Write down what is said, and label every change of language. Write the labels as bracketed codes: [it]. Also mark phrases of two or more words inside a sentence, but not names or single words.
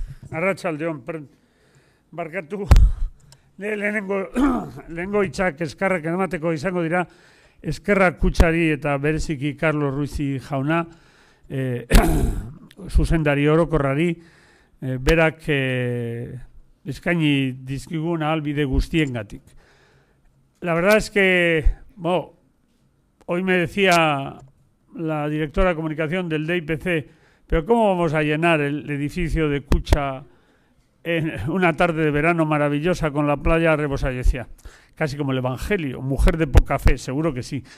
[eu] Arratsaldeon, barkatu, lehenengo hitzak eskerrak emateko izango dira, eskerrak Kutxari eta bereziki Carlos Ruizi jauna, zuzendari orokorrari, berak eskaini dizkigun ahalbide guztiengatik. [es] La verdad es que, hoy me decía la directora de comunicación del DIPC, pero ¿cómo vamos a llenar el edificio de Kutxa en una tarde de verano maravillosa con la playa rebosa? Y decía, casi como el Evangelio, mujer de poca fe, seguro que sí.